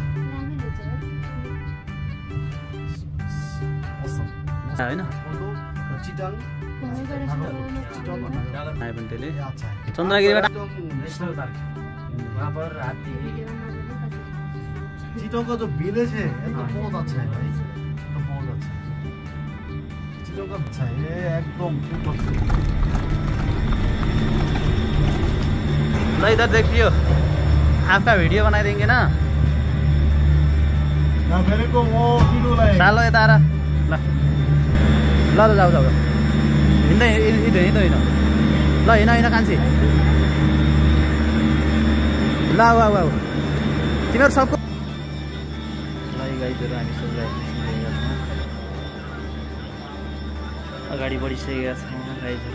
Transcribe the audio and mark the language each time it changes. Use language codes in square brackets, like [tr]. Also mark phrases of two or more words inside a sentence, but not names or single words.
[ne] होइन चिटाङ आयो भने त्यसले चन्द्रगिरीबाट [hi] चिटाङ का जो विलेज है ये तो बहुत अच्छा है भाई तो बहुत अच्छा है चिटाङ का अच्छा है एकदम ल इधर देखियो आपका वीडियो बनाई देंगे ना मेरे को वो वीडियो लाए [ne] सालो यता आएर ल ल जाऊ जाऊ हिँड्दै हिँड ल हिँड कान्छी ल आऊ आऊ आऊ तिमीहरू सबको गाइजहरू हामी सबैलाई अगाडि बढिसकेका छौँ गाइजहरू